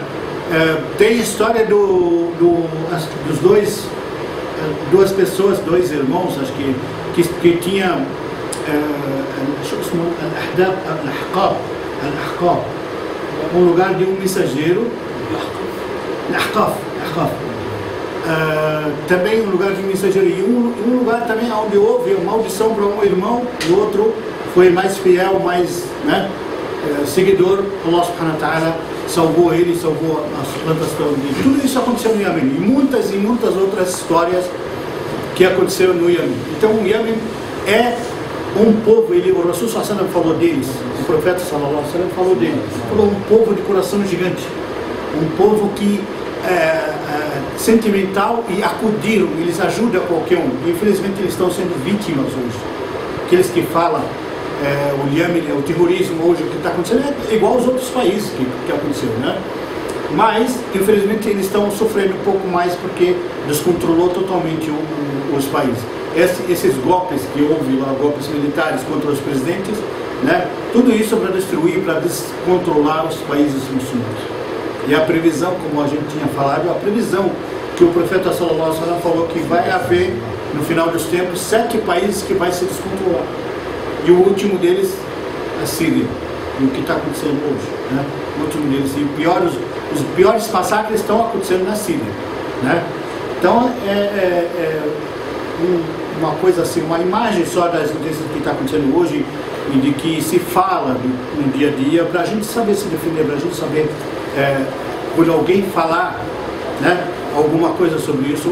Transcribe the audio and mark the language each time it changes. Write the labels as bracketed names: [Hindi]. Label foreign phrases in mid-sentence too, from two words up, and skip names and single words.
[Portuguese] Tem a história dos duas pessoas, dois irmãos, acho que tinha Al-Ahqaf, um lugar de um mensageiro, Al-Ahqaf, também um lugar de mensageiro, e um lugar também onde houve uma maldição para um irmão, e o outro foi mais fiel, mais, né, seguidor. [Arabic] الله سبحانه وتعالى [Portuguese] salvou ele, salvou a plantação dele. Tudo isso aconteceu no Iêmen, e muitas outras histórias que aconteceram no Iêmen. Então o Iêmen é um povo, o [Arabic] رسول صلى الله عليه وسلم [Portuguese] falou deles, o profeta [Arabic] صلى الله عليه وسلم [Portuguese] falou deles, falou um povo de coração gigante, um povo que sentimental e acudiram, eles ajudam qualquer um. Infelizmente eles estão sendo vítimas hoje. Aqueles que falam o Iêmen, o terrorismo hoje, o que está acontecendo é igual aos outros países que aconteceu, né? Mas infelizmente eles estão sofrendo um pouco mais porque descontrolou totalmente os países. Esses golpes que houve lá, golpes militares contra os presidentes, né? Tudo isso para destruir, para descontrolar os países muçulmanos. E a previsão, como a gente tinha falado, a previsão que o profeta [Arabic] صلى الله عليه وسلم [Portuguese] falou que vai haver, no final dos tempos, 7 países que vai se descontrolar. E o último deles, a Síria. E o que está acontecendo hoje, né? O último deles. E os piores massacres estão acontecendo na Síria, né? Então, uma coisa assim, uma imagem só das notícias que está acontecendo hoje e de que se fala no dia a dia, para a gente saber se defender, para a gente saber, quando alguém falar, né, alguma coisa sobre isso.